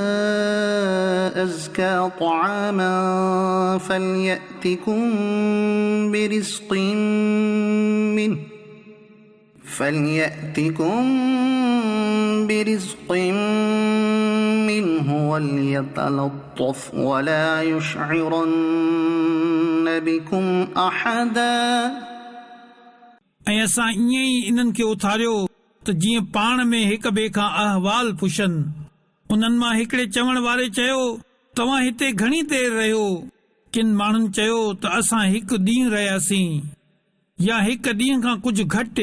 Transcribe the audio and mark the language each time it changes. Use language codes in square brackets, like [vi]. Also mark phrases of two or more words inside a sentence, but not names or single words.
[ar] أزكى طعاما فليأتكم برزق منه وليتلطف ولا يشعرن بكم أحدا। [sd] ऐं असां ईअं ई इन्हनि खे उथारियो त जीअं पाण में हिक ॿिए खां अहवाल पुछनि। उन्हनि मां हिकिड़े चवण वारे चयो, तव्हां हिते घणी देर रहियो? किन माण्हुनि चयो त असां हिकु ॾींहुं रहियासीं या हिक ॾींहं खां कुझु घटि।